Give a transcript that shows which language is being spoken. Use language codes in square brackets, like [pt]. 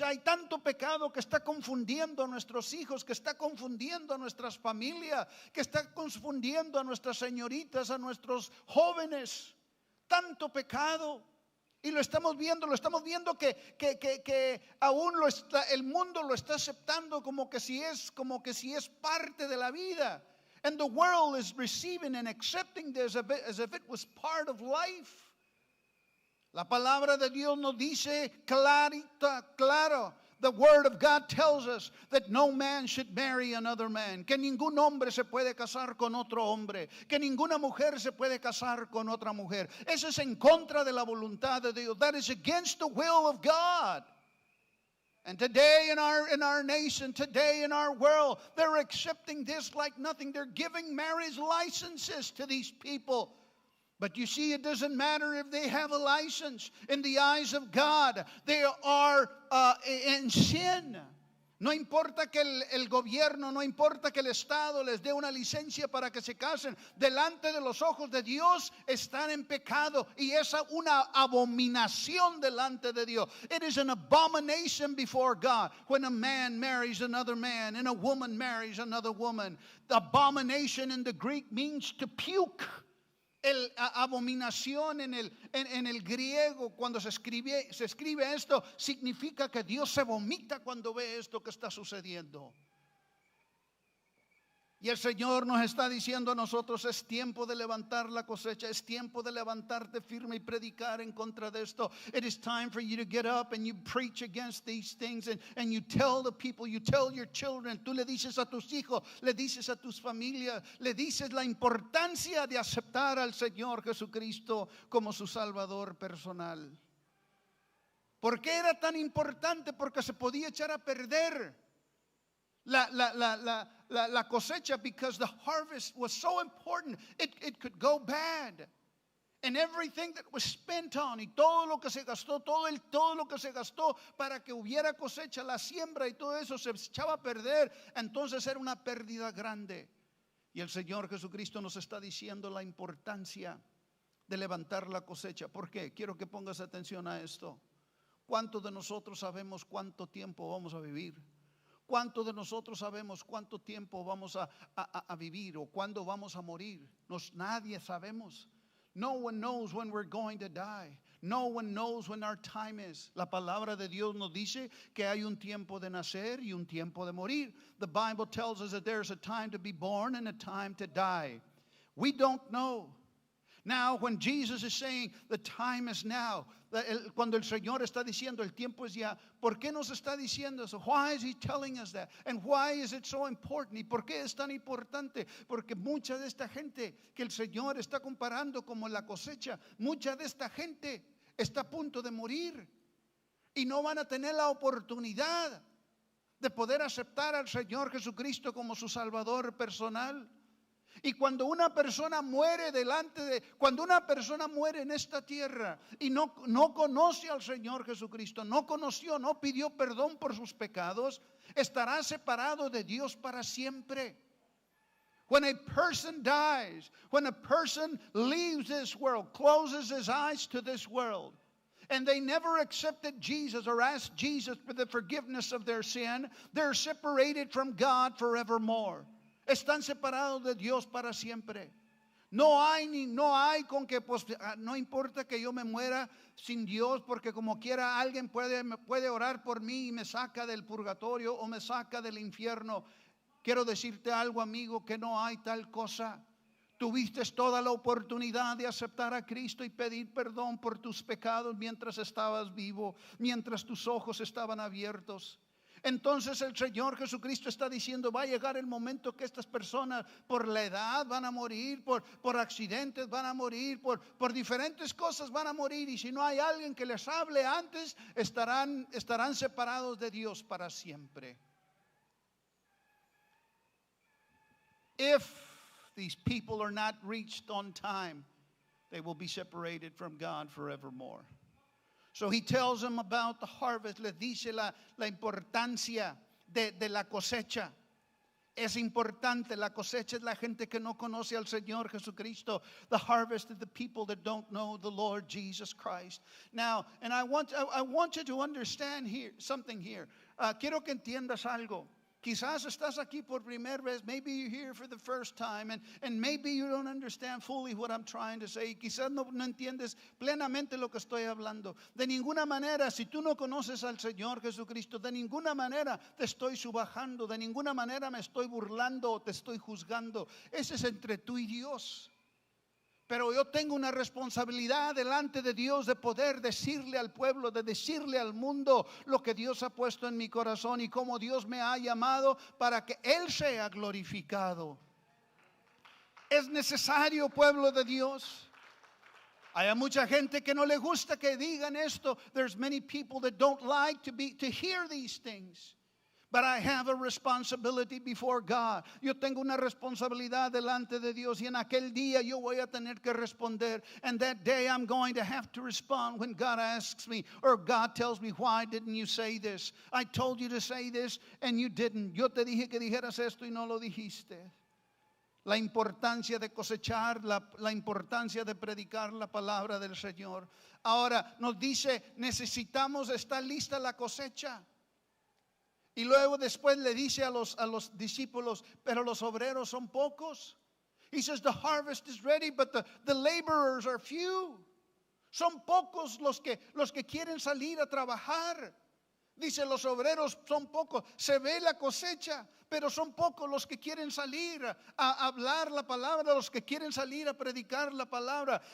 [es] Hay tanto pecado que está confundiendo a nuestros hijos, que está confundiendo a nuestras familias, que está confundiendo a nuestras señoritas, a nuestros jóvenes. Tanto pecado. Y lo estamos viendo que aún el mundo lo está aceptando como que si es parte de la vida. [en] And the world is receiving and accepting this as if it was part of life. [es] La palabra de Dios nos dice claro. [en] The word of God tells us that no man should marry another man. [es] Que ningún hombre se puede casar con otro hombre. Que ninguna mujer se puede casar con otra mujer. Eso es en contra de la voluntad de Dios. [en] That is against the will of God. And today in our nation, today in our world, they're accepting this like nothing. They're giving marriage licenses to these people. But you see, it doesn't matter if they have a license. In the eyes of God, they are in sin. [es] No importa que el gobierno, no importa que el Estado les dé una licencia para que se casen. Delante de los ojos de Dios están en pecado. Y es una abominación delante de Dios. [en] It is an abomination before God when a man marries another man and a woman marries another woman. The abomination in the Greek means to puke. [es] Abominación en el griego, cuando se escribe esto, significa que Dios se vomita cuando ve esto que está sucediendo. Y el Señor nos está diciendo a nosotros: es tiempo de levantar la cosecha, es tiempo de levantarte firme y predicar en contra de esto. [en] It is time for you to get up and you preach against these things and you tell the people, you tell your children. [es] Tú le dices a tus hijos, le dices a tus familias, le dices la importancia de aceptar al Señor Jesucristo como su Salvador personal. ¿Por qué era tan importante? Porque se podía echar a perder la cosecha, [en] because the harvest was so important. It could go bad. And everything that was spent on, [es] y todo lo que se gastó, todo lo que se gastó para que hubiera cosecha, la siembra y todo eso se echaba a perder. Entonces era una pérdida grande. Y el Señor Jesucristo nos está diciendo la importancia de levantar la cosecha. ¿Por qué? Quiero que pongas atención a esto. ¿Cuántos de nosotros sabemos cuánto tiempo vamos a vivir? ¿Cuántos de nosotros sabemos cuánto tiempo vamos a vivir o cuándo vamos a morir? Nadie sabemos. [en] No one knows when we're going to die. No one knows when our time is. [es] La palabra de Dios nos dice que hay un tiempo de nacer y un tiempo de morir. [en] The Bible tells us that there's a time to be born and a time to die. We don't know. Now, when Jesus is saying the time is now, [es] cuando el Señor está diciendo el tiempo es ya, ¿por qué nos está diciendo eso? [en] Why is He telling us that? And why is it so important? [es] ¿Y por qué es tan importante? Porque mucha de esta gente que el Señor está comparando como la cosecha, mucha de esta gente está a punto de morir y no van a tener la oportunidad de poder aceptar al Señor Jesucristo como su Salvador personal. Y cuando una persona muere cuando una persona muere en esta tierra y no conoce al Señor Jesucristo, no pidió perdón por sus pecados, estará separado de Dios para siempre. When a person dies, when a person leaves this world, closes his eyes to this world, and they never accepted Jesus or asked Jesus for the forgiveness of their sin, they're separated from God forevermore. Están separados de Dios para siempre. No hay con que pues, no importa que yo me muera sin Dios, porque como quiera alguien puede orar por mí y me saca del purgatorio o me saca del infierno. Quiero decirte algo, amigo, que no hay tal cosa. Tuviste toda la oportunidad de aceptar a Cristo y pedir perdón por tus pecados mientras estabas vivo, mientras tus ojos estaban abiertos. Entonces el Señor Jesucristo está diciendo: va a llegar el momento que estas personas por la edad van a morir, por accidentes van a morir, por diferentes cosas van a morir. Y si no hay alguien que les hable antes, estarán separados de Dios para siempre. [en] If these people are not reached on time, they will be separated from God forevermore. So he tells them about the harvest. [es] Les dice la importancia de la cosecha. Es importante. La cosecha es la gente que no conoce al Señor Jesucristo. [en] The harvest is the people that don't know the Lord Jesus Christ. Now, and I want you to understand here something here. [es] Quiero que entiendas algo. quizás estás aquí por primera vez. [en] Maybe you're here for the first time, and maybe you don't understand fully what I'm trying to say. [es] Quizás no entiendes plenamente lo que estoy hablando. De ninguna manera, si tú no conoces al Señor Jesucristo, de ninguna manera te estoy subajando, de ninguna manera me estoy burlando o te estoy juzgando. Ese es entre tú y Dios. Pero yo tengo una responsabilidad delante de Dios de poder decirle al pueblo, de decirle al mundo lo que Dios ha puesto en mi corazón y cómo Dios me ha llamado para que Él sea glorificado. Es necesario, pueblo de Dios. Hay mucha gente que no le gusta que digan esto. [en] There's many people that don't like to hear these things. But I have a responsibility before God. [es] Yo tengo una responsabilidad delante de Dios y en aquel día yo voy a tener que responder. [en] And that day I'm going to have to respond when God asks me or God tells me, why didn't you say this? I told you to say this and you didn't. [es] Yo te dije que dijeras esto y no lo dijiste. La importancia de cosechar, la importancia de predicar la palabra del Señor. Ahora nos dice, necesitamos, está lista la cosecha. Y luego después le dice a los discípulos, pero los obreros son pocos. [en] He says the harvest is ready, but the laborers are few. [es] Son pocos los que quieren salir a trabajar. Dice, los obreros son pocos. Se ve la cosecha, pero son pocos los que quieren salir a hablar la palabra, los que quieren salir a predicar la palabra.